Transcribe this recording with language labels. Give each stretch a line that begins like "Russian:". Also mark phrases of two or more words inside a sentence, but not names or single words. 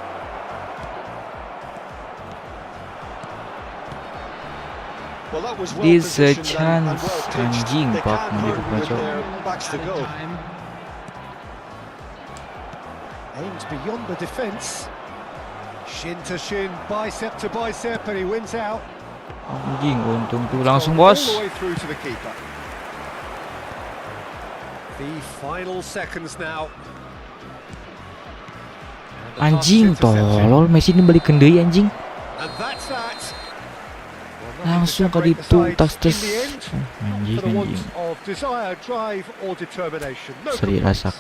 English: Well, that was well This a positioned and chance, well pitched.
Indonesian: anjing,
English: They
Indonesian: Pak,
English: can't
Indonesian: menjadi
English: hurt with
Indonesian: pemain.
English: their backs to go. Time. Aims beyond the defence. Shin to shin, bicep to bicep, and he wins out.
Indonesian: Anjing, untung tuh langsung
English: All
Indonesian: bos.
English: the way through to the keeper. The final seconds now. And the pass
Indonesian: Anjing,
English: is intercepted.
Indonesian: tolol Messi ini
Sundanese: balik deui
Indonesian: anjing.
English: And that's that. Well, nothing to
Indonesian: Langsung ke
English: separate the
Sundanese: ditu
English: sides
Sundanese: tas tes.
English: in the end.
Indonesian: Anjing,
English: For the want
Indonesian: anjing.
English: of desire, drive, or determination. No
Indonesian: Seri rasa
English: complaints.